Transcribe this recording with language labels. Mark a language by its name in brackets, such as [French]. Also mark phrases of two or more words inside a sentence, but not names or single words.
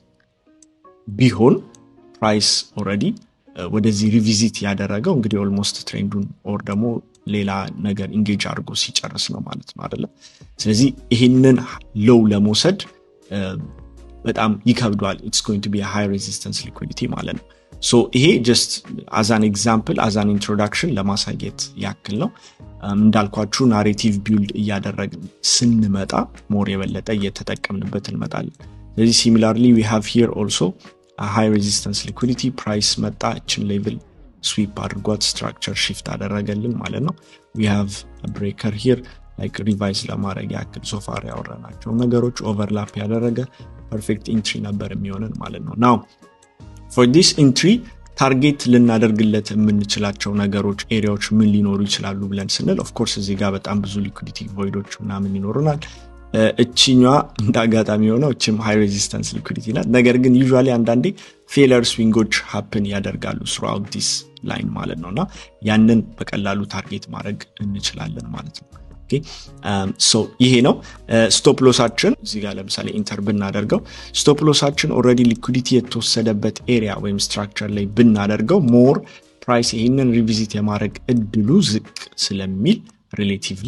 [Amharic] ቢሆን [English] price already [Amharic] ወደዚህ ሪቪዚት ያደረገው እንግዲህ ኦልሞስት ትሬንዱን ኦር ደግሞ ሌላ ነገር ኢንጌጅ አድርጎ ሲጨርስ ነው ማለት ነው አይደለ? ስለዚህ ይሄንን ሎው ለመውሰድ በጣም ይከብዳል። [English] it's going to be a high resistance liquidity [Amharic] ማለት ነው። ሶ ይሄ [English] just as an example as an introduction [Amharic] ለማሳየት ያክል ነው። እንዳልኳችሁ [English] narrative build [Amharic] እያደረግን ስንመጣ ሞር የበለጠ እየተጠቀምንበት እንመጣለን። ስለዚህ [English] similarly we have here also a high resistance liquidity price [Amharic] መጣ እችን ሌቭል ስዊፕ አድርጓት [English] structure shift [Amharic] አደረገልን ማለት ነው። [English] we have a breaker here like revise [Amharic] ለማድረግ ያክል ሶፋር ያወራናቸው ነገሮች ኦቨርላፕ ያደረገ [English] perfect entry [Amharic] ነበር የሚሆነን ማለት ነው። [English] now for this entry [Amharic] ታርጌት ልናደርግለት የምንችላቸው ነገሮች ኤሪያዎች ምን ሊኖሩ ይችላሉ ብለን ስንል [English] of course [Amharic] እዚህ ጋር በጣም ብዙ [English] liquidity voids [Amharic] ምናምን ይኖሩናል። እቺኛዋ እንዳጋጣሚ ሆነው እቺም [English] high resistance liquidity [Amharic] ናት። ነገር ግን ዩዥዋሊ አንዳንዴ [English] failure swings happen [Amharic] ያደርጋሉ [English] throughout this line [Amharic] ማለት ነውና ያንን በቀላሉ ታርጌት ማድረግ እንችላለን ማለት ነው። [English] okay so [Amharic] ይሄ ነው ስቶፕ ሎሳችን። እዚህ ጋር ለምሳሌ ኢንተር ብናደርገው ስቶፕ ሎሳችን ኦሬዲ ሊኩዊዲቲ የተወሰደበት ኤሪያ ወይም ስትራክቸር ላይ ብናደርገው [English] more price [Amharic] ይሄንን ሪቪዚት የማድረግ እድሉ ዝቅ ስለሚል ሪሌቲቭሊ